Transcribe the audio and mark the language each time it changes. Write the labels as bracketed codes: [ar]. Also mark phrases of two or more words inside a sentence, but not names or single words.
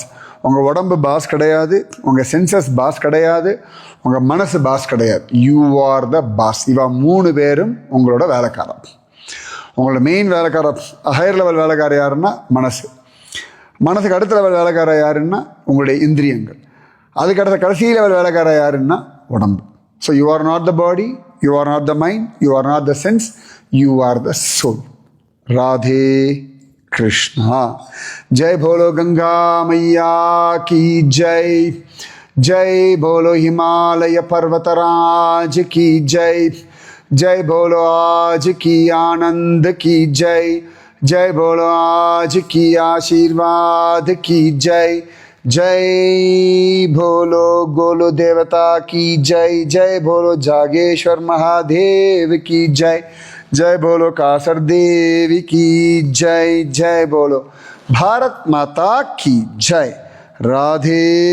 [ta] உங்கள் உடம்பு பாஸ் கிடையாது, உங்கள் சென்சஸ் பாஸ் கிடையாது, உங்கள் மனசு பாஸ் கிடையாது. [en] you are the boss. [ta] இவா 3 பேரும் உங்களோட வேலைக்காரர். உங்களோட மெயின் வேலைக்காரர், [en] higher level [ta] வேலைக்காரர் யாருன்னா மனசு. மனசுக்கு அடுத்த லெவல் வேலைக்காரர் யாருன்னா உங்களுடைய இந்திரியங்கள். அதுக்கு அடுத்த கடைசி லெவல் வேலைக்காரர் யாருன்னா உடம்பு. [en] so you are not the body, you are not the mind, you are not the sense, you are the soul. [hi] Radhe Krishna. जय बोलो गंगा मैया की जय. जय बोलो हिमालय पर्वतराज की जय. जय बोलो आज की आनंद की जय. जय बोलो आज की आशीर्वाद की जय. जय भोलो गोलो देवता की जय. जय भोलो जागेश्वर महादेव की जय. जय भोलो कासर देवी की जय. जय भोलो भारत माता की जय.